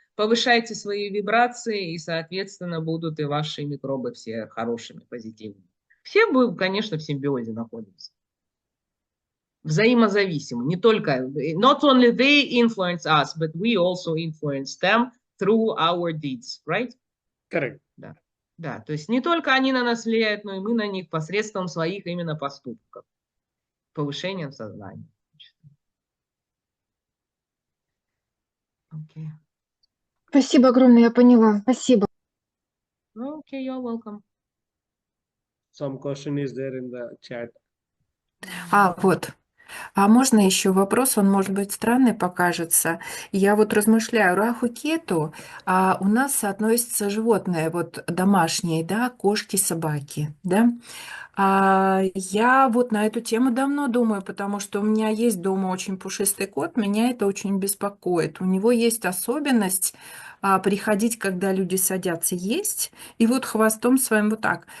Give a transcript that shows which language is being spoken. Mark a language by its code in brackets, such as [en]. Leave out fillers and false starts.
[ru] повышайте свои вибрации, и, соответственно, будут и ваши микробы все хорошими, позитивными. Все мы, конечно, в симбиозе находимся. Взаимозависимы. Не только, [en] not only they influence us, but we also influence them through our deeds, right? Correct. [ru] Да. Да, то есть не только они на нас влияют, но и мы на них посредством своих именно поступков. Повышением сознания. [en] Okay. [ru] Спасибо огромное, я поняла. Спасибо. [en] Okay, you're welcome. Some question is there in the chat. [ru] Вот. А можно еще вопрос, он, может быть, странный покажется. Я вот размышляю, Раху Кету, у нас соотносятся животные, вот домашние, да, кошки, собаки, да. Я вот на эту тему давно думаю, потому что у меня есть дома очень пушистый кот, меня это очень беспокоит. У него есть особенность приходить, когда люди садятся есть, и вот хвостом своим вот так.